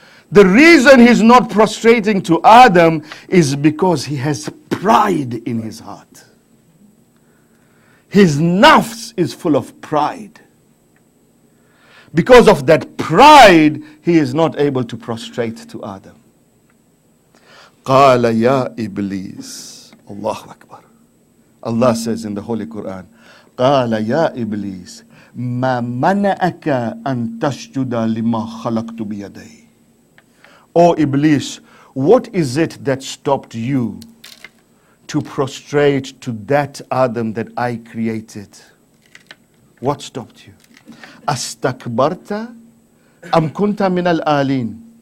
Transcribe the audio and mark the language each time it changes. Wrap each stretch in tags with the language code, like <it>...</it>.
<en>The reason he's not prostrating to Adam is because he has pride in his heart. His nafs is full of pride. Because of that pride, he is not able to prostrate to Adam.</en> <ar>قَالَ يَا إِبْلِيسِ Allahu Akbar.</ar> <en>Allah says in the Holy Quran,</en> <ar>قَالَ يَا إِبْلِيسِ مَا مَنَعَكَ أَن تَسْجُدَ لِمَا خَلَقْتُ بِيَدَيْهِ.</ar> <en>O Iblis, what is it that stopped you to prostrate to that Adam that I created? What stopped you?</en> <ar>Astakbarta am kunta min al-alin.</ar>